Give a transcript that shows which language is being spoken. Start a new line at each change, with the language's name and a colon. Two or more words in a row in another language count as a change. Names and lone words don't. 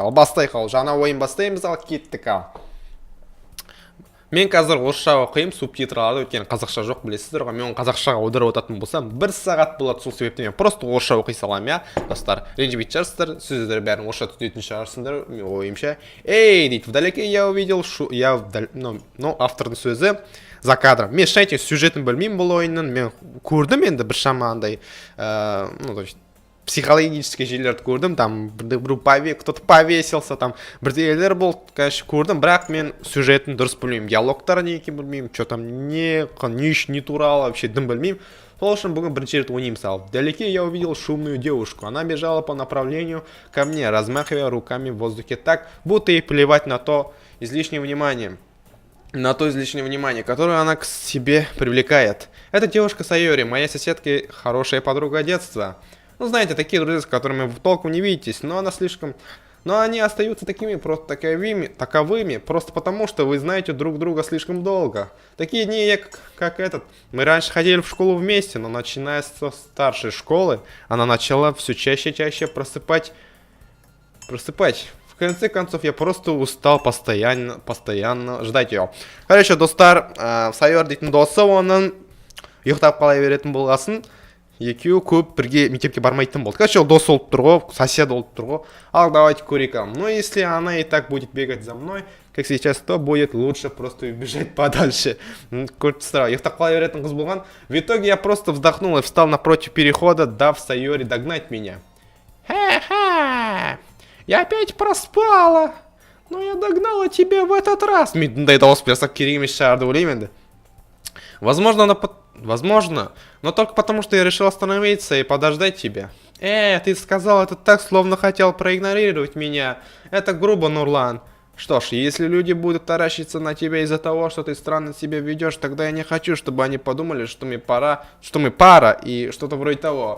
Kazakh: Ал бастайық, ал жаңа ойын бастаймыз, ал кеттік ал. Мен қазір орысша оқимын, субтитраларды, өйткені қазақша жоқ, білесіздер ғой. Мен қазақшаға аударып отыратын болсам, 1 сағат болады. Сол себептен мен просто орысша оқи саламын, я. Достар, ренжімейтін шығарсыздар, сөздер бәрін орысша түсінетін шығарсыңдар, мен ойымша. Эй, дейді,
Russian: вдалеке я увидел,
Kazakh: автордың сөзі
Russian: за кадром.
Kazakh: Мен шын айтайын, сюжетін білмеймін бұл ойынның, мен көрдім енді біршама андай, психологический желілерді көрдім,
Russian: там кто-то повесился,
Kazakh: там бірдеңелер болды, конечно, көрдім, бірақ мен сюжетін дұрыс білмеймін, диалогтары не екенін білмеймін,
Russian: что там
Kazakh: не туралы,
Russian: вообще дым
Kazakh: білмеймін. Сол үшін бүгін бірінші рет ойнаймын.
Russian: Вдалеке я увидел шумную девушку. Она бежала по направлению ко мне, размахивая руками в воздухе так, будто ей плевать на то излишнее внимание, которое она к себе привлекает. Это девушка Сайори, моя соседка и хорошая подруга детства. Ну, знаете, такие друзья, с которыми вы толком не видитесь, но они остаются такими, просто таковыми, просто потому, что вы знаете друг друга слишком долго. Такие дни, как этот. Мы раньше ходили в школу вместе, но начиная со старшей школы, она начала все чаще и чаще просыпать. В конце концов, я просто устал постоянно ждать ее.
Kazakh: Короче, достар, Сайор дейтін досы, оның ұйықтап қалай беретін болғасын. Екеуі көп бірге мектепке бармайтын болды. Короче, дос болып тұр ғой, сосед болып тұр ғой. Ал давайте көрейік.
Russian: Но если она и так будет бегать за мной, как сейчас, то будет лучше просто убежать подальше.
Kazakh: Ұйықтап қалай беретін қыз болған.
Russian: В итоге я просто вздохнул и встал напротив перехода, дав Сайори догнать меня. Ха-ха! Я опять проспала! Но я догнала тебя в этот раз.
Kazakh: Мидндай дауыс берсақ керек емес шығар деп ойлаймын енді.
Russian: Возможно, но только потому, что я решил остановиться и подождать тебя. Ты сказал это так, словно хотел проигнорировать меня. Это грубо, Нурлан. Что ж, если люди будут таращиться на тебя из-за того, что ты странно себя ведешь, тогда я не хочу, чтобы они подумали, что мы пара и что-то вроде того.